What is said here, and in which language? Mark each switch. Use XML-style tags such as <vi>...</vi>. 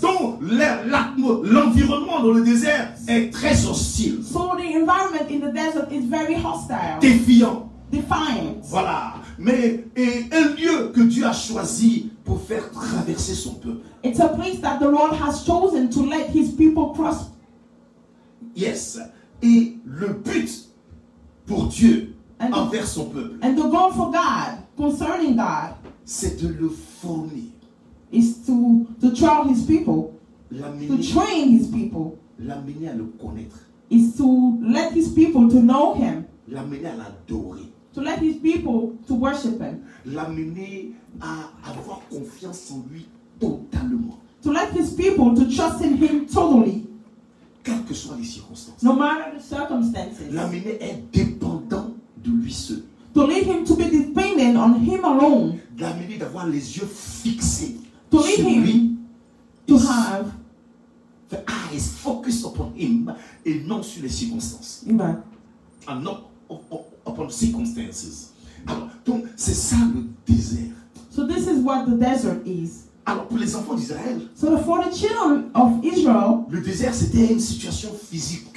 <fr>Donc, l'environnement dans le désert est très hostile.</fr> <en>So the environment in the desert is very hostile,</en> <fr>Défiant.</fr> <en>defiant.</en> <fr>Voilà. Mais et un lieu que Dieu a choisi pour faire traverser son peuple.</fr> <en>It's a place that the Lord has chosen to let his people cross. Yes.</en> <fr>Et le but pour Dieu</fr> <en>And-</en> <fr>envers son peuple,</fr> <en>And the goal for God, concerning God,</en> <fr>c'est de le former,</fr> <en>is to train his people, to</en> <fr>l'amener</fr> <en>train his people,</en> <fr>à le connaître,</fr> <en>is to let his people to know him,</en> <fr>l'amener à l'adorer,</fr> <en>to let his people to worship him,</en> <fr>l'amener à avoir confiance en lui totalement,</fr> <en>to let his people to trust in him totally,</en> <fr>quelles que soient les circonstances.</fr> <en>no matter the circumstances.</en> <fr>L'amener à être dépendant de lui seul.</fr> <en>To lead him to be dependent on him alone.</en> <fr>L'amener d'avoir les yeux fixés</fr> <en>To lead</en> <fr>sur</fr> <en>him</en> <fr>lui.</fr> <en>to</en> <fr>Et</fr> <en>have, the eyes focus upon him</en> <fr>et non sur les circonstances.</fr> <en>amen. And not upon circumstances.</en> <fr>Alors, donc, c'est ça le désert.</fr> <en>So this is what the desert is.</en> <fr>Alors, pour les enfants d'Israël,</fr> <en>So for the children of Israel,</en> <fr>le désert, c'était une situation physique.</fr>